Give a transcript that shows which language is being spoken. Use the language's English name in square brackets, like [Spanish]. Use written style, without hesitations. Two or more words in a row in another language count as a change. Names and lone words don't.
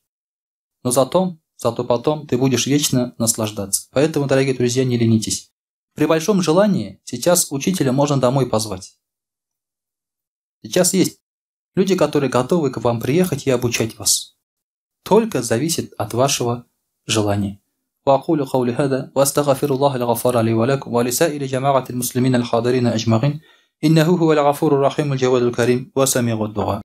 [Russian] Но зато потом ты будешь вечно наслаждаться. Поэтому, дорогие друзья, не ленитесь. При большом желании сейчас учителя можно домой позвать. Сейчас есть люди, которые готовы к вам приехать и обучать вас. Только зависит от вашего желания. [Arabic] وأقول قولي هذا وأستغفر الله الغفار لي ولكم ولسائر جماعة المسلمين الحاضرين أجمعين إنه هو الغفور الرحيم الجواد الكريم وسميع الدعاء.